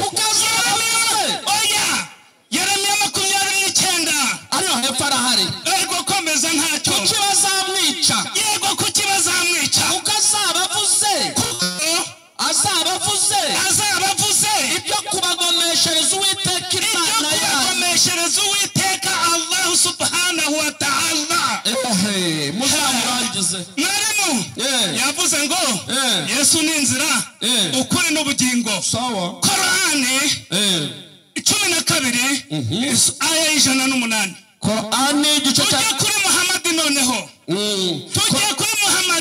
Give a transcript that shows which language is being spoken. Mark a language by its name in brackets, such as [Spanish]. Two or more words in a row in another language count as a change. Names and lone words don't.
[Kinyarwanda] Yeremiya 29 ariho hepfo arahari. Ego komeza ntacyo. Kuki bazamwica? Yego kuki bazamwica? Kuko azabavuze ibyo kubagomeshereza Uwiteka [Arabic] الله سبحانه وتعالى. [Kinyarwanda] muzamurangize. Mwarimu yavuze ngo Yesu ni inzira, ukuri n'ubugingo. Korani 12 aya 108. Korani igice cya kuri Muhammad noneho. Tujye kuri Muhammad.